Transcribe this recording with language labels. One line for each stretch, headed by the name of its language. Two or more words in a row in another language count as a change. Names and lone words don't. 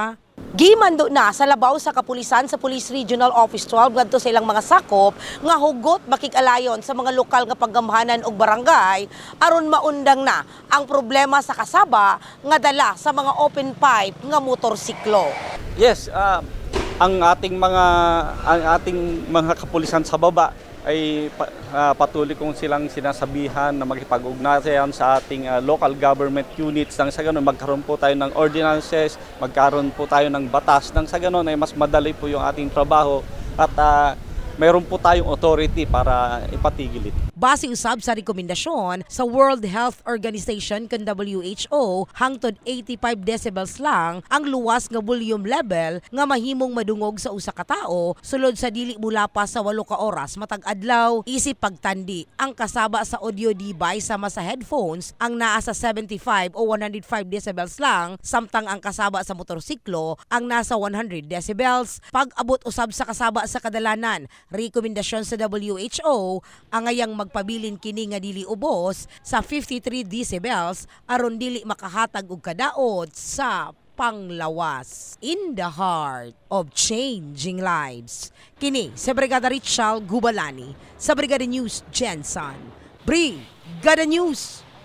Cebuano: Gimando na sa labaw sa kapulisan sa Police Regional Office 12 ngadto sa ilang mga sakop nga hugot makig-alayon sa mga lokal nga paggamhanan og barangay aron maundang na ang problema sa kasaba nga dala sa mga
English: open pipe
Cebuano: nga motorsiklo. Yes,
Filipino: ang ating mga kapulisan sa baba ay patuloy kong silang sinasabihan na makipag-ugnayan sa ating
English: local government units
Filipino: nang sa ganun magkaroon po tayo ng ordinances, magkaroon po tayo ng batas nang sa ganun ay mas madali po yung ating trabaho at mayroon po tayong authority para ipatigil ito.
Cebuano: Base usab sa rekomendasyon sa World Health Organization kan WHO, hangtod 85 decibels lang ang luwas nga
English: volume level
Cebuano: nga mahimong madungog sa usa ka tawo sulod sa dili mulapas sa 8 ka oras matag adlaw. Isip pagtandi, ang kasaba sa
English: audio device
Cebuano: sama sa headphones ang naa sa 75 o 105 decibels lang, samtang ang kasaba sa motorsiklo ang nasa 100 decibels. Pag-abot usab sa kasaba sa kadalanan, rekomendasyon sa WHO ang ngayang magpabilin kini nga dili ubos sa 53 decibels aron dili makahatag og kadaot sa panglawas.
English: In the heart of changing lives.
Cebuano: Kini sa Brigada Richal Gubalani sa Brigada News Gensan. Brigada News.